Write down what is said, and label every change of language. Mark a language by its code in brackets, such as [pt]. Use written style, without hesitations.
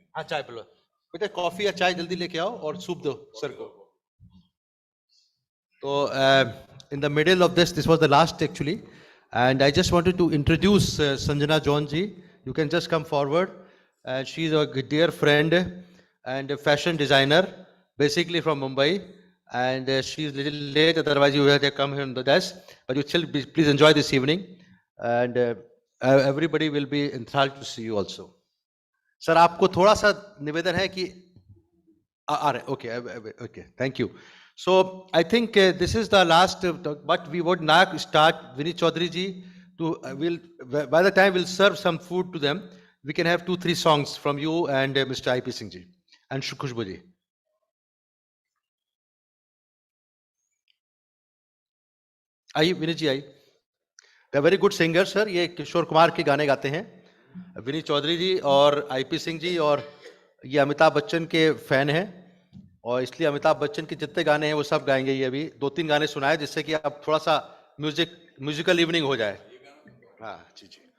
[hi] हाँ, चाय पिलो बेटा, कॉफी या चाय जल्दी लेके आओ और सूप दो सर को। [en] So in the middle of this was the last actually, and I just wanted to introduce Sanjana John ji. You can just come forward. She's a dear friend and a fashion designer, basically from Mumbai, and she's little late. Otherwise, you would have come here on the desk. But you still please enjoy this evening, and everybody will be enthralled to see you also. [hi] Sir, आपको थोड़ा सा निवेदन है कि [en] okay, thank you. So I think this is the last, but we would now start Vinit Chaudhary ji to, by the time we'll serve some food to them, we can have 2-3 songs from you and Mr. IP Singh ji and Khushbu ji. [hi] आइए विनीत जी, आइए। [en] They're very good singer, sir. [hi] ये किशोर कुमार के गाने गाते हैं, विनीत चौधरी जी और IP Singh ji, और ये अमिताभ बच्चन के फैन हैं, और इसलिए अमिताभ बच्चन के जितने गाने हैं वो सब गाएंगे। ये अभी 2-3 गाने सुनाए जिससे कि अब थोड़ा सा म्यूजिकल इवनिंग हो जाए। हाँ जी।